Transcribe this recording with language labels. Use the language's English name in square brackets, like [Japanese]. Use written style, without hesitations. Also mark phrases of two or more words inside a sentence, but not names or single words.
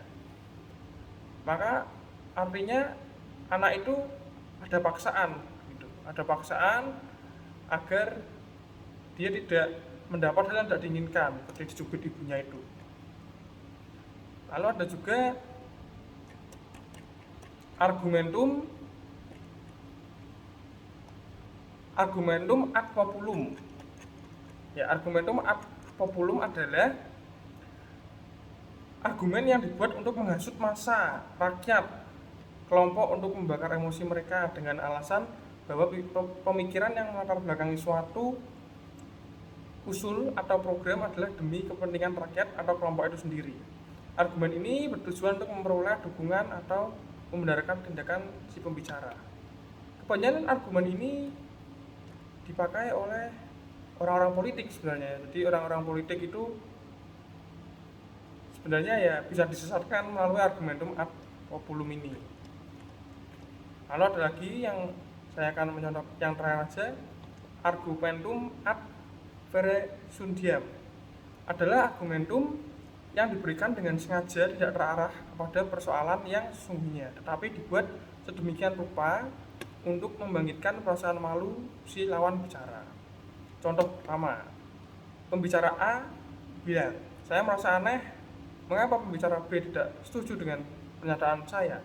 [Indonesian] Maka artinya anak itu ada paksaan, gitu. Ada paksaan agar dia tidak mendapat hal yang tidak diinginkan, seperti dicubit ibunya itu. Lalu ada juga [Latin] argumentum ad populum. [Indonesian] Ya, [Latin] argumentum ad populum [Indonesian] adalah argumen yang dibuat untuk menghasut massa rakyat kelompok untuk membakar emosi mereka dengan alasan bahwa pemikiran yang melatar belakangi suatu usul atau program adalah demi kepentingan rakyat atau kelompok itu sendiri. Argumen ini bertujuan untuk memperoleh dukungan atau membenarkan tindakan si pembicara. Kebanyakan argumen ini dipakai oleh orang-orang politik sebenarnya. Jadi orang-orang politik itu sebenarnya ya bisa disesatkan melalui [Latin] argumentum ad populum [Indonesian] ini. Lalu ada lagi yang saya akan mencontoh yang terakhir aja, [Latin] argumentum ad veresundiam [Indonesian] adalah argumentum yang diberikan dengan sengaja tidak terarah pada persoalan yang sesungguhnya, tetapi dibuat sedemikian rupa untuk membangkitkan perasaan malu si lawan bicara. Contoh pertama, pembicara A bilang, saya merasa aneh, mengapa pembicara B tidak setuju dengan pernyataan saya?